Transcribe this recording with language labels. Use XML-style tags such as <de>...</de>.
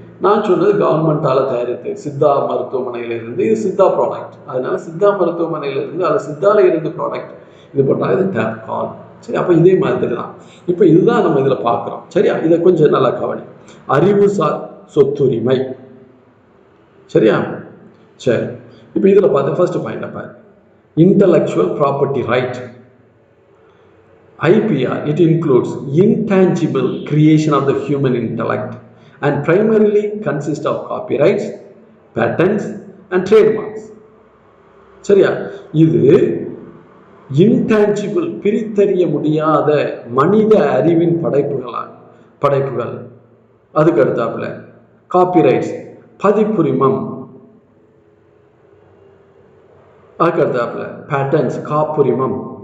<ta>நான் சொன்னது கவர்மெண்ட்டால் தயாரித்து சித்தா மருத்துவமனையிலிருந்து, இது சித்தா ப்ராடக்ட், அதனால சித்தா மருத்துவமனையிலிருந்து அது சித்தாவில் இருந்து ப்ராடக்ட் இது பண்ணால் இது டேப்கால். சரி, அப்போ இதே மாதிரி தான். இப்போ இதுதான் நம்ம இதில் பார்க்குறோம். சரியா? இதை கொஞ்சம் நல்லா கவனி. அறிவுசார் சொத்துரிமை. சரியா? சரி, இப்போ இதில் பார்த்து ஃபர்ஸ்ட் பாயிண்ட் பாரு, intellectual property right.</ta> <en>IPR, it includes intangible creation of the human intellect and primarily consists of copyrights, patents and trademarks.</en> <ta>சரியா? இது இன்டான்ஜிபிள், பிரித்தறிய முடியாத மனித அறிவின் படைப்புகள். அதுக்கு அடுத்தாப்புல காப்பிரைட்ஸ், பதிப்புரிமம். அதுக்கு அடுத்தாப்புல பேட்டன்ஸ், காப்புரிமம்.</ta>